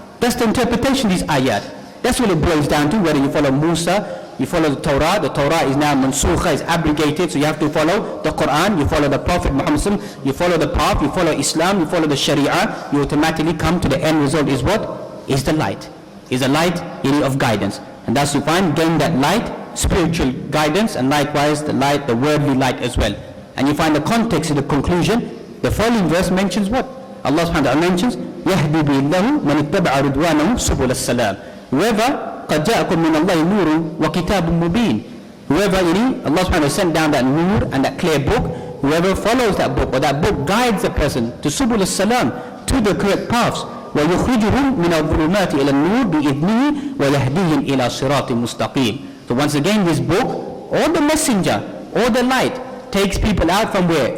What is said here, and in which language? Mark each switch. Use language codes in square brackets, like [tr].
[en] That's the interpretation of these ayat. That's what it boils down to, whether you follow Musa, you follow the Torah is now mansukha, is abrogated, so you have to follow the Quran, you follow the Prophet Muhammad, you follow the path, you follow Islam, you follow the Sharia, you automatically come to the end result is what? Is the light. Is a light of guidance. And thus you find, gain that light, spiritual guidance, and likewise the light, the worldly light as well. And you find the context of the conclusion, the following verse mentions what? [ar] Allah subhanahu wa ta'ala mentions, يَهْدِي بِاللَّهُ مَنِ اتَّبَعَ رِضْوَانَهُ سُبُلَ السَّلَامِ. Whoever قَدْ جَاءَكُم مِّنَ اللَّهِ نُورٌ وَكِتَابٌ مُبِينٌ. [en] Whoever, Allah subhanahu wa ta'ala sent down that nur and that clear book, whoever follows that book, or that book guides a person to subul as-salam, to the correct paths, [ar] وَيُخْرِجُهُمْ مِنَ الظُّلُمَاتِ إِلَى النُّورِ بِإِذْنِهِ وَيَهْدِيهِمْ إِلَى صِرَاطٍ مُسْتَقِيمٍ. [en] So once again, this book, or the messenger, or the light, takes people out from where?